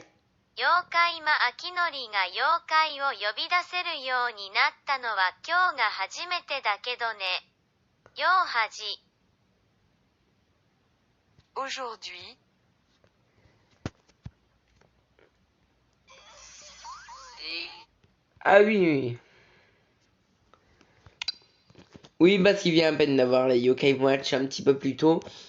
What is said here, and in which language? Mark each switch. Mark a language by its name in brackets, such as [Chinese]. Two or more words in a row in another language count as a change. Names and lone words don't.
[Japanese] 妖怪魔アキノリが妖怪を呼び出せるようになったのは今日が初めてだけどね。ようはじ。 [French] Aujourd'hui, Ah oui, oui. Oui, parce qu'il vient à peine d'avoir les Yokai Watch un petit peu plus tôt.